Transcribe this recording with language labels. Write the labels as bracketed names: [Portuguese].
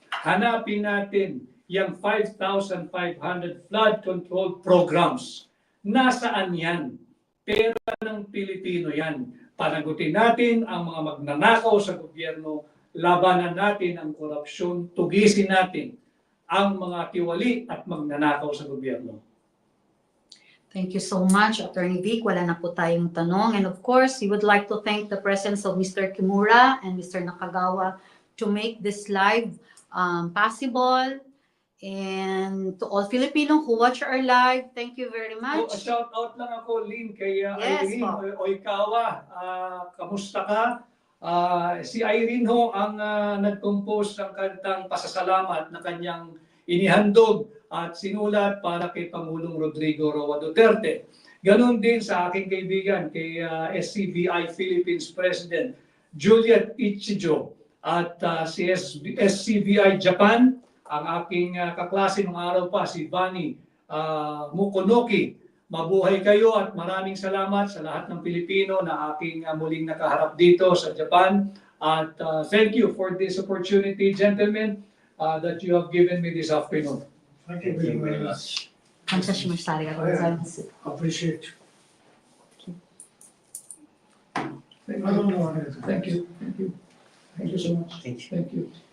[Filipino] Hanapin natin yung 5,500 flood control programs. Nasaan yan? Pera ng Pilipino yan. Panagutin natin ang mga magnanakaw sa gobyerno, labanan natin ang korupsyon, tugisin natin ang mga tiwali at magnanakaw sa gobyerno. [English] Thank you so much, Attorney Vic. [Filipino] Wala na po tayong tanong. [English] And of course, we would like to thank the presence of Mr. Kimura and Mr. Nakagawa to make this live possible. And to all Filipino who watch our live, thank you very much. So, shout out [Filipino] lang ako, Lynn, kay [English] Yes, [Filipino] Irene Oikawa. Kamusta ka? Si Irene ho ang nag-compose ng kantang pasasalamat na kanyang inihandog at sinulat para kay Pangulong Rodrigo Roa Duterte. Ganon din sa aking kaibigan, kay SCBI Philippines President Juliet Ichijo at si SCBI Japan, ang aking kaklase nung araw pa, si Bani Mukonoki. Mabuhay kayo at maraming salamat sa lahat ng Pilipino na aking muling nakaharap dito sa Japan. [English] At thank you for this opportunity, gentlemen, that you have given me this afternoon. Thank you very much. [Korean] Kamsahamnida. [English] Appreciate. Thank I don't you. know. Thank you. Thank you. Thank you so much. Thank you.